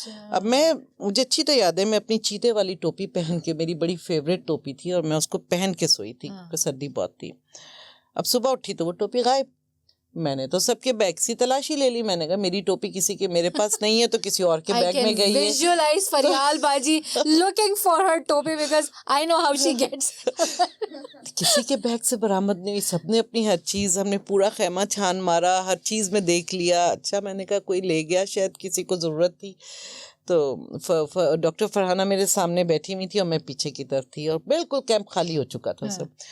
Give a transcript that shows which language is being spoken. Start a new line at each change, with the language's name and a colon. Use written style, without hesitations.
Urdu: اب مجھے اچھی تو یاد ہے، میں اپنی چیتے والی ٹوپی پہن کے، میری بڑی فیوریٹ ٹوپی تھی، اور میں اس کو پہن کے سوئی تھی کیونکہ سردی بہت تھی. اب صبح اٹھی تو وہ ٹوپی غائب. میں نے تو سب کے بیگ سی تلاشی لے لی. میں نے کہا میری ٹوپی کسی کے میرے پاس نہیں ہے تو کسی اور کے بیگ میں گئی ہے.
English: I can visualize Faryal Baji looking for her topi because I know how she gets.
Urdu: کسی کے بیگ سے برآمد نہیں ہوئی. سب نے اپنی ہر چیز، ہم نے پورا خیمہ چھان مارا، ہر چیز میں دیکھ لیا. اچھا میں نے کہا کوئی لے گیا، شاید کسی کو ضرورت تھی. تو ڈاکٹر فرحانہ میرے سامنے بیٹھی ہوئی تھی اور میں پیچھے کی طرف تھی، اور بالکل کیمپ خالی ہو چکا تھا سب.